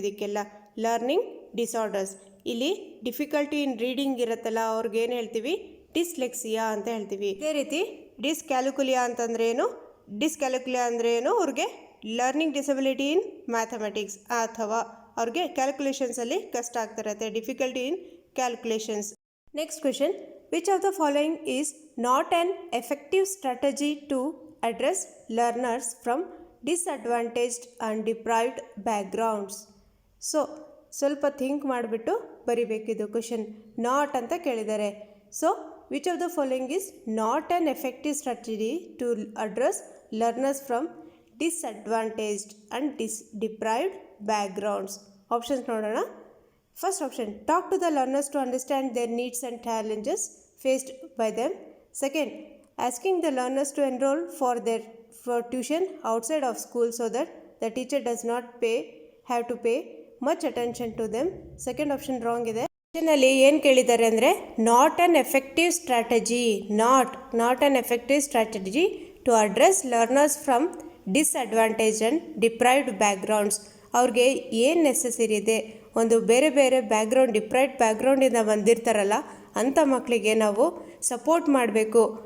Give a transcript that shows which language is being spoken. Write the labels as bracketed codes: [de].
[kn] ಇದಕ್ಕೆಲ್ಲ learning disorders. ಇಲ್ಲಿ difficulty ಇನ್ reading ಇರುತ್ತಲ್ಲ, ಅವ್ರಿಗೇನು ಹೇಳ್ತೀವಿ? ಡಿಸ್ಲೆಕ್ಸಿಯಾ ಅಂತ ಹೇಳ್ತೀವಿ. ಇದೇ ರೀತಿ ಡಿಸ್ಕ್ಯಾಲ್ಕುಲಿಯಾ ಅಂತಂದ್ರೆ ಏನು? ಡಿಸ್ಕ್ಯಾಲ್ಕುಲಿಯಾ ಅಂದರೆ ಏನು? ಅವ್ರಿಗೆ [en] learning disability in mathematics, [kn] ಅಥವಾ ಅವ್ರಿಗೆ ಕ್ಯಾಲ್ಕುಲೇಷನ್ಸಲ್ಲಿ ಕಷ್ಟ ಆಗ್ತಾ ಇರುತ್ತೆ, [en] Difficulty in calculations. Next question, which of the following is not an effective strategy to address learners from disadvantaged and deprived backgrounds? [kn] So ಸ್ವಲ್ಪ ಥಿಂಕ್ ಮಾಡಿಬಿಟ್ಟು ಬರಿಬೇಕಿದು ಕ್ವೆಶನ್. ನಾಟ್ ಅಂತ ಕೇಳಿದ್ದಾರೆ. [en] So which of the following is not an effective strategy to address learners from disadvantaged and deprived backgrounds? [kn] Options ನೋಡೋಣ. [en] First option, talk to the learners to understand their needs and challenges faced by them. Second, asking the learners to enroll for tuition outside of school so that the teacher does not have to pay much attention to them. Second option wrong ಇದೆ. [kn] ಕ್ವೆಶ್ಚನಲ್ಲಿ ಏನು ಕೇಳಿದ್ದಾರೆ ಅಂದರೆ [en] Not an effective strategy, not an effective strategy to address learners from disadvantage and deprived backgrounds. [kn] ಅವ್ರಿಗೆ ಏನು necessary ಇದೆ, ಒಂದು ಬೇರೆ ಬೇರೆ ಬ್ಯಾಕ್ಗ್ರೌಂಡ್, ಡಿಪ್ರೈವ್ಡ್ ಬ್ಯಾಕ್ಗ್ರೌಂಡಿಂದ ಬಂದಿರ್ತಾರಲ್ಲ ಅಂಥ ಮಕ್ಕಳಿಗೆ ನಾವು ಸಪೋರ್ಟ್ ಮಾಡಬೇಕು.